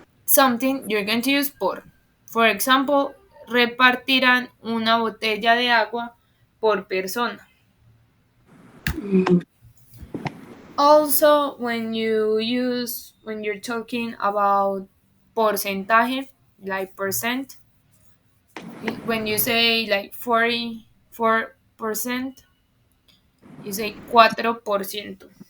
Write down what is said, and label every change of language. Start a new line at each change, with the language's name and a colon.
English: Something you're going to use por. For example,
Spanish: repartirán una botella de agua por persona. Mhm.
English: Also, when you're talking about porcentaje, like percent, when you say like 44%, you say 4%.